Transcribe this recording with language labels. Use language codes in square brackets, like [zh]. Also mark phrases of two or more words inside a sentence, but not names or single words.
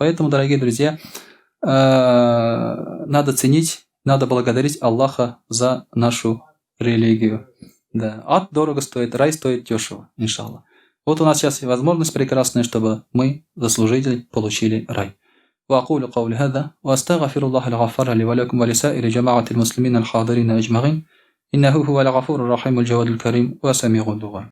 [ru] Поэтому, дорогие друзья, надо ценить, надо благодарить Аллаха за нашу религию. Да. Ад дорого стоит, рай стоит дешево, иншаллах. Вот у нас сейчас возможность прекрасная, чтобы мы, заслужители, получили рай. [ar] وأقول قولي هذا وأستغفر الله الغفار لي ولكم ولسائر جماعة المسلمين الحاضرين أجمعين إنه هو الغفور الرحيم الجواد الكريم وسميع الدعاء.